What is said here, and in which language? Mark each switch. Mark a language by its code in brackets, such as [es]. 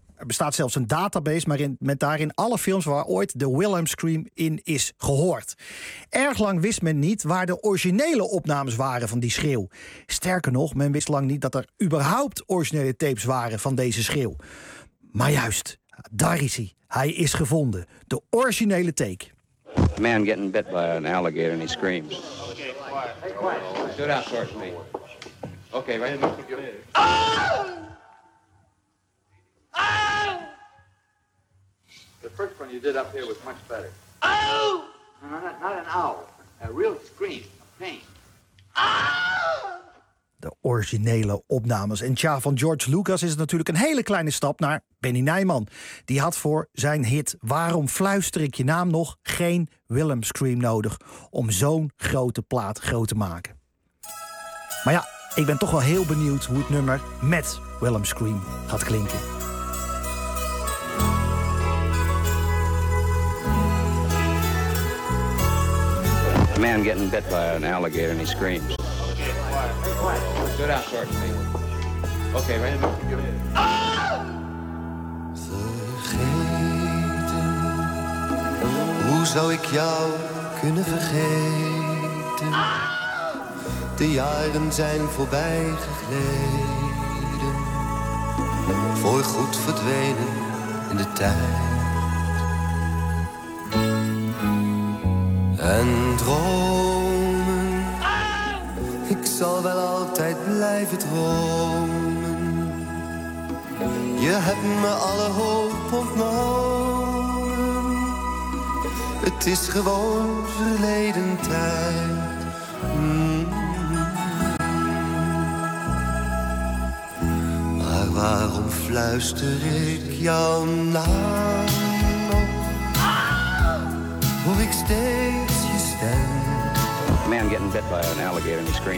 [nl] Er bestaat zelfs een database met daarin alle films waar ooit de Wilhelm Scream in is gehoord. Erg lang wist men niet waar de originele opnames waren van die schreeuw. Sterker nog, men wist lang niet dat er überhaupt originele tapes waren van deze schreeuw. Maar juist, daar is hij. Hij is gevonden. De originele take. [en] A man getting bit by an alligator and he screams. Okay, quiet. Do it out, George. The first one you did up here was much better. Oh! No, not an owl. A real scream, a pain. [nl] De originele opnames. En tja, van George Lucas is het natuurlijk een hele kleine stap naar Benny Nijman. Die had voor zijn hit Waarom fluister ik je naam nog geen Wilhelm Scream nodig om zo'n grote plaat groot te maken. Maar ja, ik ben toch wel heel benieuwd hoe het nummer met Wilhelm Scream gaat klinken. [en] A man getting bit by an alligator and he screams. Good out, [nl] vergeten, hoe zou ik jou kunnen vergeten? De jaren zijn voorbij gegleden, voorgoed verdwenen in de tijd. En dromen, ik zal wel altijd blijven dromen. Je hebt me alle hoop ontnomen. Het is gewoon verleden tijd. Maar waarom fluister ik jouw naam nog? Hoor ik steeds je stem? [en] A man getting bit by an alligator and he screams.